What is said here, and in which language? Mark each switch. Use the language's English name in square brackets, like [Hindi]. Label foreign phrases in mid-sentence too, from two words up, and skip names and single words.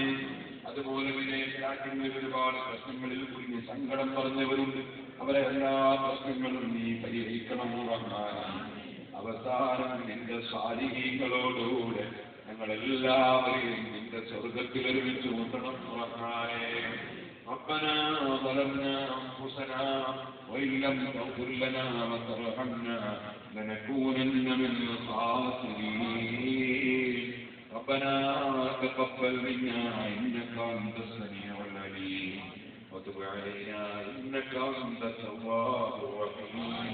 [Malayalam] അതുപോലെ തന്നെ ഫ്ലാറ്റിങ്ങളിൽ ഒരുപാട് പ്രശ്നങ്ങളിൽ കുറിഞ്ഞ് സങ്കടം പറഞ്ഞവരുണ്ട്. അവരെ എല്ലാ പ്രശ്നങ്ങളും നീ പരിഹരിക്കണം റഹ്മാനെ. അവസാനം നിന്റെ സാലിഹീങ്ങളോടുകൂടെ ഞങ്ങളെല്ലാവരെയും നിന്റെ സ്വർഗത്തിൽ ഒരുമിച്ച് കൂട്ടണം റഹ്മാനെ. [Arabic] ربنا ظلمنا أنفسنا وإن لم تغفر لنا وترحمنا لنكونن من الخاسرين. ربنا تقبل منا إنك أنت السميع العليم وتب علينا إنك أنت التواب الرحيم.